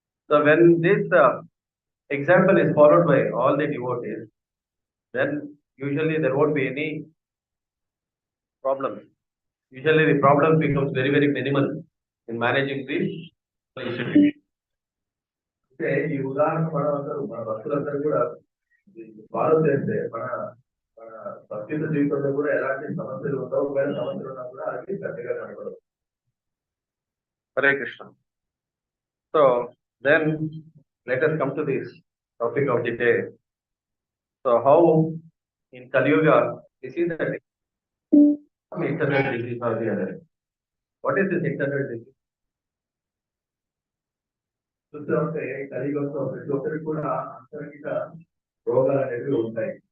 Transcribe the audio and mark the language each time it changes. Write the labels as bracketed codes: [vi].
[en] So when this example is followed by all the devotees, then usually there won't be any problems. Usually the problem becomes very, very minimal in managing the institution. [te] అంటే ఈ ఉదాహరణ మన భక్తులందరూ కూడా follow చేస్తే మన భక్తి జీవితంలో కూడా ఎలాంటి సమస్యలు ఉండవు. ఒకవేళ సమస్యలు ఉన్నా కూడా అది పెద్దగా కనపడవు. [en] Hare Krishna. So then let us come to this topic of the day. So how in Kali Yuga we see that some internal disease or the other. What is this internal disease? [te] చూస్తూ ఉంటే కలియుగంలో ప్రతి ఒక్కరికి కూడా అంతర్గత రోగాలు అనేవి ఉంటాయి.